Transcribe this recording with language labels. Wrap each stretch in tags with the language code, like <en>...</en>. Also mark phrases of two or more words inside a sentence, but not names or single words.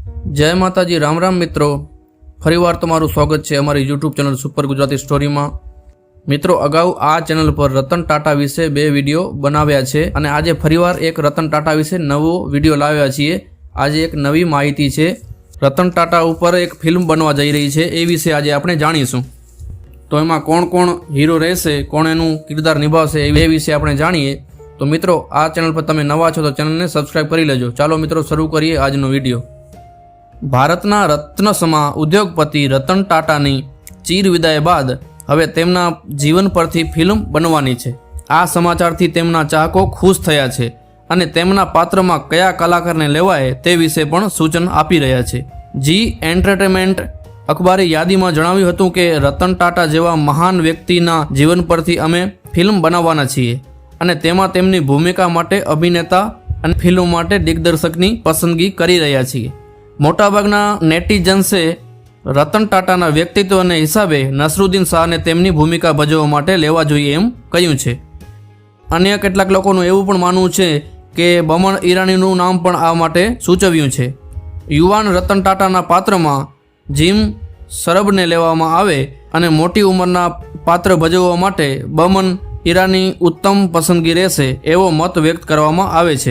<gu>જય માતાજી રામ રામ મિત્રો, ફરીવાર તમારું સ્વાગત હૈ અમારી યુટ્યુબ ચેનલ સુપર ગુજરાતી સ્ટોરી મેં। મિત્રો, અગાઉ આ ચેનલ પર રતન ટાટા વિશે 2 વિડિયો બનાવ્યા છે અને આજે ફરીવાર એક રતન ટાટા વિશે નવો વિડિયો લાવ્યા છીએ। આજ એક નવી માહિતી છે। રતન ટાટા ઉપર એક ફિલ્મ બનવા જઈ રહી છે એ વિશે આજ આપણે જાણીશું। તો એમાં કોણ કોણ હીરો રહેશે, કોણ એનું કિરદાર નિભાવશે એ વિશે આપણે જાણીએ। તો મિત્રો, આ ચેનલ પર તમે નવા છો તો ચેનલ ને સબ્સ્ક્રાઇબ કરી લેજો। ચાલો મિત્રો, શરૂ કરીએ આજનો વિડિયો। ભારતના રત્નસમા ઉદ્યોગપતિ રતન ટાટાની ચીર વિદાય બાદ હવે તેમના જીવન પરથી ફિલ્મ બનવાની છે। આ સમાચારથી તેમના ચાહકો ખુશ થયા છે અને તેમના પાત્રમાં કયા કલાકારને લેવાય તે વિશે પણ સૂચન આપી રહ્યા છે। ઝી એન્ટરટેઇનમેન્ટ અખબારી યાદીમાં જણાવ્યું હતું કે રતન ટાટા જેવા મહાન વ્યક્તિના જીવન પરથી અમે ફિલ્મ બનાવવાના છીએ અને તેમાં તેમની ભૂમિકા માટે અભિનેતા અને ફિલ્મ માટે દિગ્દર્શકની પસંદગી કરી રહ્યા છીએ। મોટાભાગના નેટિઝન્સે રતન ટાટાના વ્યક્તિત્વને હિસાબે નસરુદ્દીન શાહને તેમની ભૂમિકા ભજવવા માટે લેવા જોઈએ એમ કહ્યું છે। अन्य કેટલાક લોકોનું એવું પણ માનવું છે કે બમણ ઈરાનીનું નામ પણ આ માટે સૂચવ્યું છે। યુવાન રતન ટાટાના પાત્રમાં જીમ સરબને લેવામાં આવે અને મોટી ઉંમરના પાત્ર ભજવવા માટે બમન ઈરાની ઉત્તમ પસંદગી રહેશે એવો મત વ્યક્ત કરવામાં આવે છે।</gu>